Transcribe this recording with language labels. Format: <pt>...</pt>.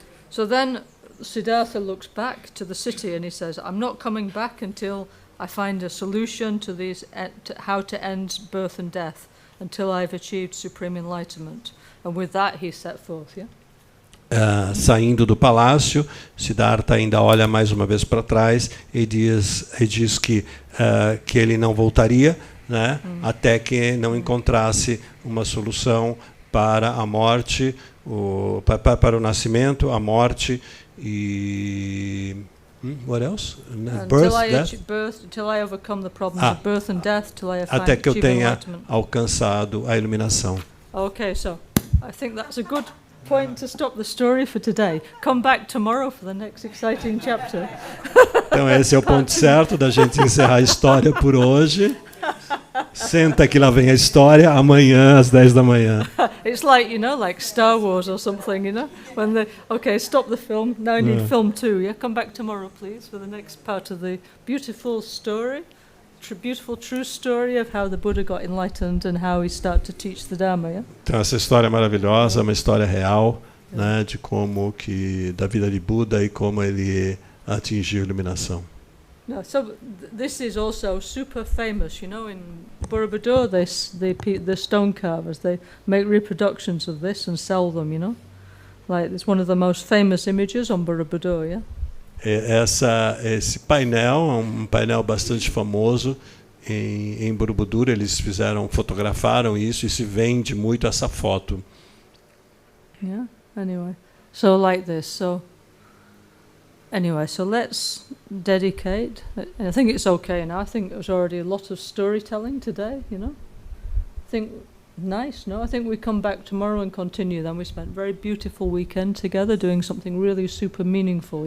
<en>So then Siddhartha looks back to the city and he says, I'm not coming back until I find a solution to how to end birth and death, until I've achieved supreme enlightenment. And with that he set forth, yeah?</en> <pt>Saindo do palácio, Siddhartha ainda olha mais uma vez para trás e diz que ele não voltaria, né, até que não encontrasse uma solução para a morte, para o nascimento, a morte e</pt> <en>what else? Until I overcome the problems of birth and death, till I have</en> <pt>até que eu tenha alcançado a iluminação.</pt> <en>Okay, so I think that's a good point to stop the story for today. Come back tomorrow for the next exciting chapter.</en> <pt>Então esse é o ponto certo da gente encerrar a história por hoje. Senta que lá vem a história amanhã às 10 da manhã.</pt> <en>It's like, you know, like Star Wars or something, you know, when stop the film, now I need film 2, yeah? Come back tomorrow, please, for the next part of the beautiful story, beautiful true story of how the Buddha got enlightened and how he started to teach the Dharma, yeah?</en> <pt>Então essa história é maravilhosa, uma história real, né, de como da vida de Buda e como ele atingiu a iluminação.</pt> <en>No, so this is also super famous, you know, in Borobudur, the stone carvers, they make reproductions of this and sell them, you know. Like, it's one of the most famous images on Borobudur, yeah?</en> <pt>esse painel é um painel bastante famoso em Borobudur. Eles fotografaram isso e se vende muito essa foto.</pt> <en>Yeah. Anyway, so like this. So anyway, so let's dedicate. I think it's okay now. I think there was already a lot of storytelling today. I think nice. No, I think we come back tomorrow and continue. Then we spent a very beautiful weekend together doing something really super meaningful.</en>